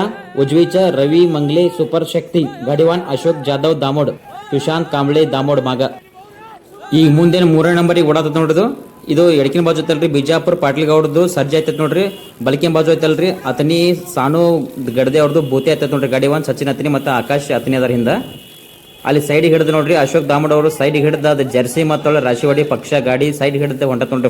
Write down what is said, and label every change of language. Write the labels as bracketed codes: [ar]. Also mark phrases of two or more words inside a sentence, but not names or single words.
[mr] उजवीच्या रवी मंगले सुपर शक्ती गाडीवान अशोक जाधव दामोಡ್ ಸುಶಾಂತ್ ಕಾಂಬ್ಳೆ ದಾಮೋಡ್ ಮಾಗ. [kn] ಈಗ ಮುಂದೆ 3ನೇ ನಂಬರಿಗೆ ಓಡಾತ ನೋಡ್ರಿ. ಇದು ಎಡಕಿನ ಬಾಜು ಐತಲ್ರಿ ಬಿಜಾಪುರ ಪಾಟೀಲ್ ಗೌಡ್ದು ಸರ್ಜಾ ಐತತ್ ನೋಡ್ರಿ. ಬಲಕಿನ ಬಾಜು ಐತಲ್ರಿ ಅತನಿ ಸಾನು ಗಡದೆ ಅವ್ರದ್ದು ಬೋತೆ ಐತತ್ ನೋಡ್ರಿ. ಗಾಡಿವಾನ್ ಸಚಿನ್ ಅತನಿ ಮತ್ತು ಆಕಾಶ್ ಅತನಿ ಅದರ ಹಿಂದ. ಅಲ್ಲಿ ಸೈಡ್ ಹಿಡಿದು ನೋಡ್ರಿ ಅಶೋಕ್ ದಾಮೋಡ್ ಅವರು ಸೈಡ್ ಹಿಡಿದ ಅದು ಜರ್ಸಿ ಮತ್ತೊಳ್ಳೆ ರಾಶಿವಾಡಿ ಪಕ್ಷ ಗಾಡಿ ಸೈಡ್ ಹಿಡಿದ ಹೊಂಟತ್ ನೋಡ್ರಿ.